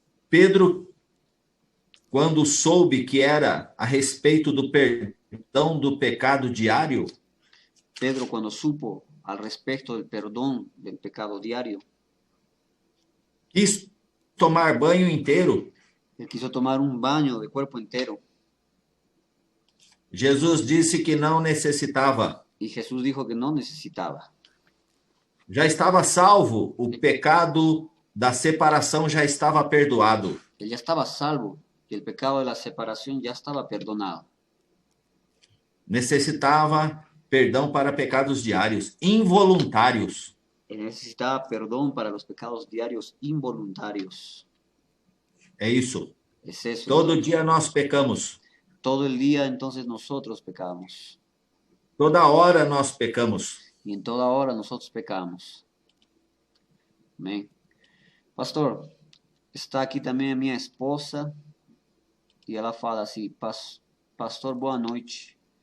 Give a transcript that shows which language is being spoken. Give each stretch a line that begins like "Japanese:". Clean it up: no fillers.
Portuguese: Pedro, quando soube que era a respeito do perdão do pecado diário,
Spanish: Pedro, quando supo al respecto del perdón del pecado diario,
Portuguese: quis tomar banho inteiro.
Spanish: él quiso tomar un baño de cuerpo entero.
Portuguese: Jesus disse que não necessitava.
Spanish: Y Jesús dijo que no necesitaba.
Portuguese: Já estava salvo, o pecado da separação já estava perdoado.
Spanish: Él ya estaba salvo y el pecado de la separación ya estaba perdonado.
Portuguese: Necessitava perdão para pecados diários, involuntários.
Spanish: Él necesitaba perdón para los pecados diarios involuntarios.
Portuguese: É isso.
Spanish: Es eso.
Portuguese: Todo dia nós pecamos.
Spanish: Todo el día entonces nosotros pecamos.
Portuguese: Toda hora nós pecamos.
Spanish: Y en toda hora nosotros pecamos. Amén.
Portuguese: Pastor, está aqui também a minha esposa e ela fala assim, pastor, boa noite.